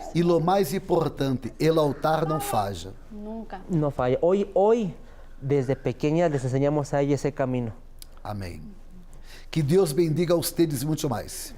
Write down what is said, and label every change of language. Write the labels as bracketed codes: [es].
[pt] E o mais importante, [es] el altar [pt] não falha. Nunca. [es] No falla. Hoy, desde pequeña, les enseñamos a ella ese camino. [pt] Amém. Que Deus bendiga [es] a ustedes [pt] muito mais.